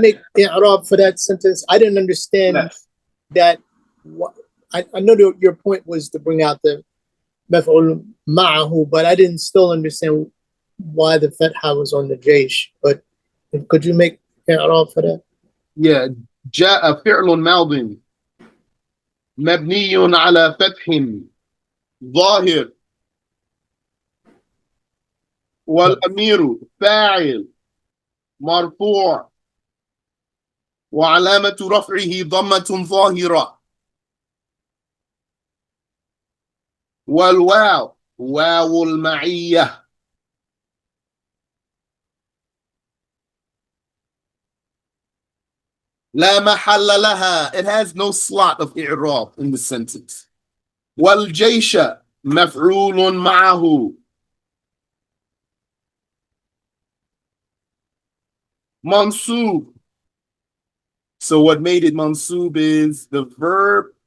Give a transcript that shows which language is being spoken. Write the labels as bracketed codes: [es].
[en] make i'rab for that sentence? I didn't understand Yes. that. I know your point was to bring out the مفعول معه, but I didn't still understand why the fatha was on the jaysh. But could you make i'rab for that? Yeah. [ar] جاء فعل ماض مبني على فتح ظاهر والأمير فاعل مرفوع وعلامة رفعه ضمة ظاهرة والواو واو المعية لا محل لها. [en] It has no slot of i'rab in the sentence. [ar] والجيش مفعول معه منصوب. [en] So what made it mansub is the verb.